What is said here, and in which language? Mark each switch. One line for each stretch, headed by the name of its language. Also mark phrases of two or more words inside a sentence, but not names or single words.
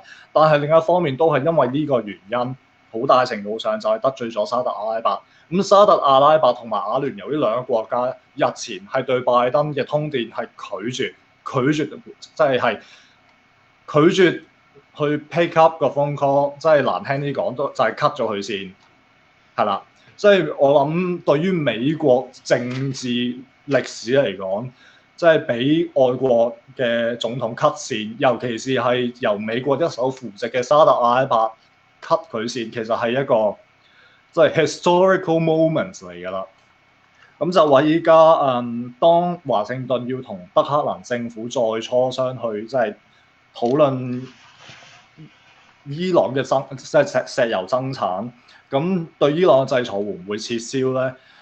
Cantonese: 但係另一方面都係因為呢個原因，好大程度上就係得罪咗沙特阿拉伯。咁沙特阿拉伯同埋阿聯酋呢兩個國家日前係對拜登嘅通電係拒絕，即係拒絕去
English: pick up
Cantonese: 個
English: phone call，
Cantonese: 即係難聽啲講都就係 cut 咗佢先，係啦。即係我諗，對於美國政治歷史嚟講，即係俾外國嘅總統 cut 線，尤其是係由美國一手扶植嘅沙特阿拉伯 cut 佢線，其實係一個即係
English: historical moment
Cantonese: 嚟㗎啦。咁就話依家當華盛頓要同德黑蘭政府再磋商去即係討論伊朗嘅石油增產。咁對伊朗嘅制裁會唔會撤銷咧？